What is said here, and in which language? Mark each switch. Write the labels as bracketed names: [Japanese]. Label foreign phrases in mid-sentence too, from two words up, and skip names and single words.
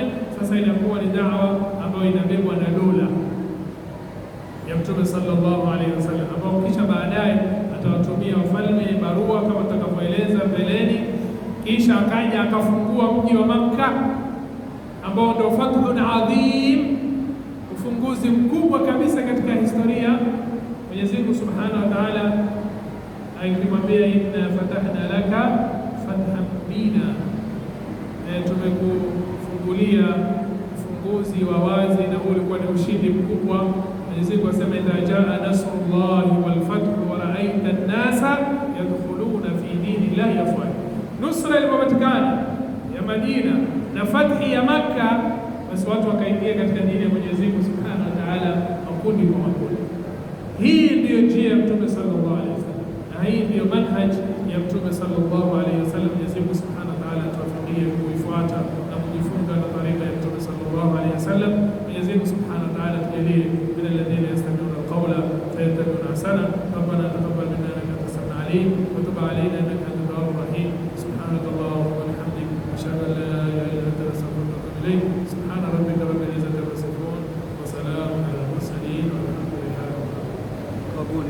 [Swahili] Sasa inakuwa ni da'wa ambayo inabebwa na dola ya Mtume [Arabic] صلى الله عليه وسلم, [Swahili] ambao kisha baadaye atawatumia wafalme barua kama tutakavyoeleza mbeleni. Kisha akaja akafungua mji wa Makka ambao ndio [Arabic] فتح عظيم, [Swahili] ufunguzi mkubwa kabisa katika historia. [Arabic] Mwenyezi Mungu سبحانه وتعالى akimwambia إنا فتحنا لك فتحا مبينا, [Swahili] tumekufungulia ufunguzi wa wazi, na huu ulikuwa ni ushindi mkubwa. [Arabic] Mwenyezi Mungu asema إذا جاء نصر الله والفتح ورأيت الناس يدخلون في دين الله أفواجا. [Swahili] Nusra ilipopatikana ya Madina na fathi ya Makka, basi watu wakaingia katika dini ya Mwenyezi Mungu [Arabic] سبحانه وتعالى, [Swahili] makundi kwa makundi. Hii ndiyo njia ya Mtume [Arabic] صلى الله عليه وسلم, [Swahili] na hii ndiyo manhaj ya Mtume [Arabic] صلى الله عليه وسلم. [Swahili] Mwenyezi Mungu [Arabic] سبحانه وتعالى [Swahili] atuwafikie kuifuata na kujifunga na tariqa ya Mtume [Arabic] صلى الله عليه وسلم. Mwenyezi Mungu سبحانه وتعالى tujalie من الذين يستمعون القول فيتبعون أحسنه. ربنا تقبل منا إنك أنت السميع العليم وتب علينا إنك أنت التواب الرحيم. سبحانك اللهم وبحمدك أشهد أن لا إله إلا أنت أستغفرك وأتوب إليك. سبحان ربك رب العزة عما يصفون وسلام على المرسلين والحمد لله رب العالمين.